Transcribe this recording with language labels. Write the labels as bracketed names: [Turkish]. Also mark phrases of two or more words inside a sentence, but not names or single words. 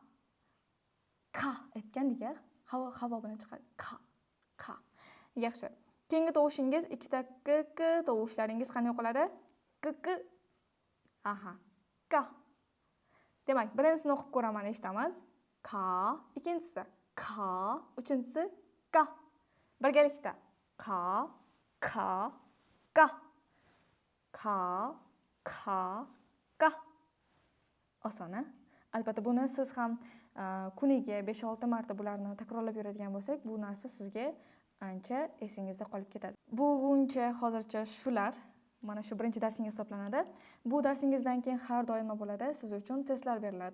[Uzbek] Ka aytgandik, havo bilan chiqadi. Ka, ka. Yaxshi. Keyingi tovushingiz ikkita k tovushlaringiz qanday o'qiladi? K. Aha. Ka. Demak, birinchisini o'qib ko'raman, eshitamiz. Ka, ikkinchisi ka, uchinchisi ka. Birgalikda ka, ka, ka. Ka, ka, ka. Oson. Albatta buni siz ham kuniga 5-6 marta bularni takrorlab yuradigan bo'lsak, bu narsa sizga ancha esingizda qolib ketadi. Bu bo'yicha hozircha shular. Mana shu birinchi darsingiz hisoblanadi. Bu darsingizdan keyin har doim bo'ladi. Siz uchun testlar beriladi.